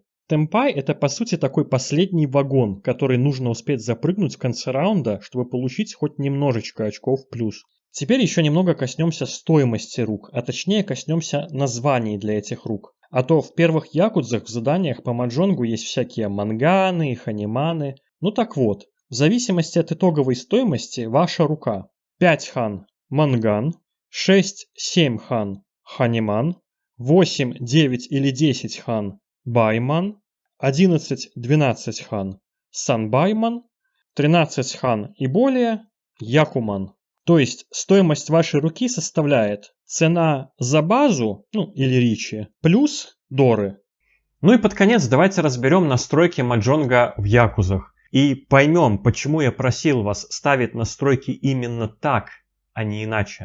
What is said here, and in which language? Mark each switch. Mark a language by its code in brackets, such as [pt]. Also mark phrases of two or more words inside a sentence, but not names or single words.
[ru] Темпай — это по сути такой последний вагон, который нужно успеть запрыгнуть в конце раунда, чтобы получить хоть немножечко очков в плюс. Теперь еще немного коснемся стоимости рук, а точнее коснемся названий для этих рук. А то в первых якудзах в заданиях по маджонгу есть всякие манганы и ханиманы. Ну так вот, в зависимости от итоговой стоимости ваша рука. 5 хан – манган, 6-7 хан – ханиман, 8, 9 или 10 хан – байман, 11-12 хан – санбайман, 13 хан и более – якуман. То есть стоимость вашей руки составляет цена за базу, ну или ричи, плюс доры. Ну и под конец давайте разберем настройки маджонга в якузах. И поймем, почему я просил вас ставить настройки именно так, а не иначе.